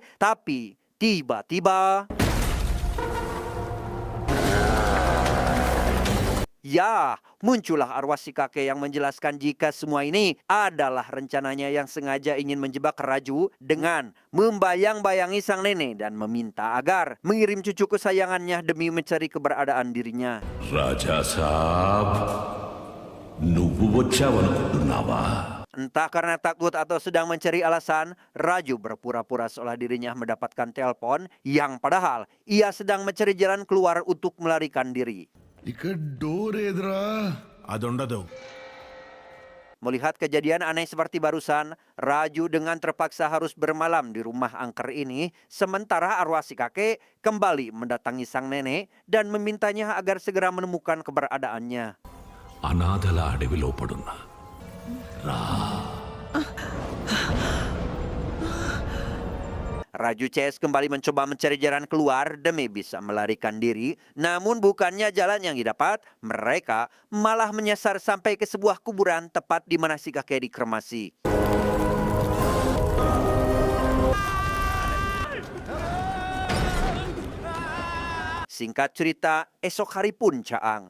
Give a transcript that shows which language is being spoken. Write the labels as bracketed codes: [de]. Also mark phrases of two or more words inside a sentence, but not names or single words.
[id] Tapi tiba-tiba, ya, muncullah arwah si kakek yang menjelaskan jika semua ini adalah rencananya yang sengaja ingin menjebak Raju dengan membayang-bayangi sang nenek dan meminta agar mengirim cucu kesayangannya demi mencari keberadaan dirinya. [te] Raja Sahab, nubu వచ్చావనుకుంటున్నావా? [id] Entah karena takut atau sedang mencari alasan, Raju berpura-pura seolah dirinya mendapatkan telepon yang padahal ia sedang mencari jalan keluar untuk melarikan diri. [te] ఇక్కడ డోర్ ఏదిరా? అదుండదు. [id] Melihat kejadian aneh seperti barusan, Raju dengan terpaksa harus bermalam di rumah angker ini, sementara arwah si kakek kembali mendatangi sang nenek dan memintanya agar segera menemukan keberadaannya. [te] అనాథల అడవిలో పడున్న [id] Raju CS kembali mencoba mencari jalan keluar demi bisa melarikan diri. Namun bukannya jalan yang didapat, mereka malah menyasar sampai ke sebuah kuburan tepat di mana si kakek dikremasi. Singkat cerita, esok hari pun caang.